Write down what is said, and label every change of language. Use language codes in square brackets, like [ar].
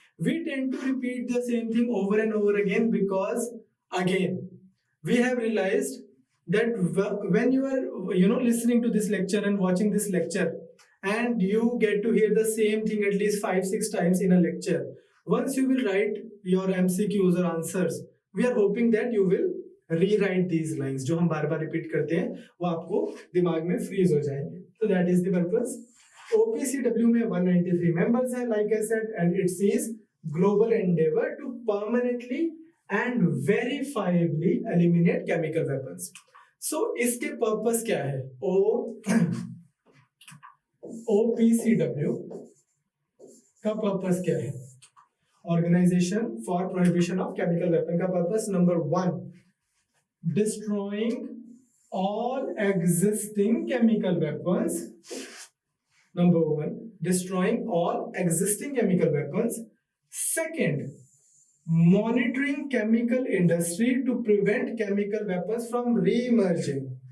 [en] We tend to repeat the same thing over and over again because again we have realized that when you are listening to this lecture and watching this lecture and you get to hear the same thing at least 5-6 times in a lecture, once you will write your MCQs or answers, we are hoping that you will rewrite these lines [hi] जो हम बार बार repeat करते हैं, वो आपको दिमाग में freeze हो जाएंगे. [en] So that is the purpose. OPCW में 193 members हैं, like I said, and it sees global endeavor to permanently and verifiably eliminate chemical weapons. [hi] So इसके पर्पस क्या है? OPCW का पर्पस क्या है? [en] Organization for Prohibition of Chemical Weapon [hi] का purpose number 1, [en] destroying all existing chemical weapons. Number 1, destroying all existing chemical weapons. Second, monitoring chemical industry to prevent chemical weapons from re-emerging.